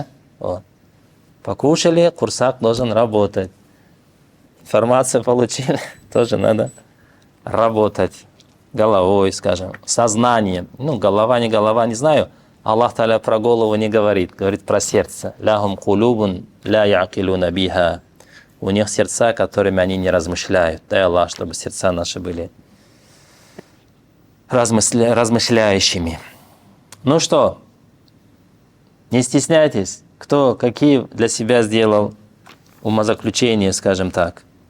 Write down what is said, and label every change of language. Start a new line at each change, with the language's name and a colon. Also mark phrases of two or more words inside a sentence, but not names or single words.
Russian: Вот. Покушали, курсак должен работать. Информацию получили, тоже надо работать головой, скажем, сознанием. Ну, голова, не знаю. Аллах Та'аля про голову не говорит, говорит про сердце.
Arabic: «لهم قلوب لا يعقلون بها».
Russian: У них сердца, которыми они не размышляют. Дай Аллах, чтобы сердца наши были размышляющими. Ну что, не стесняйтесь, кто какие для себя сделал умозаключения, скажем так.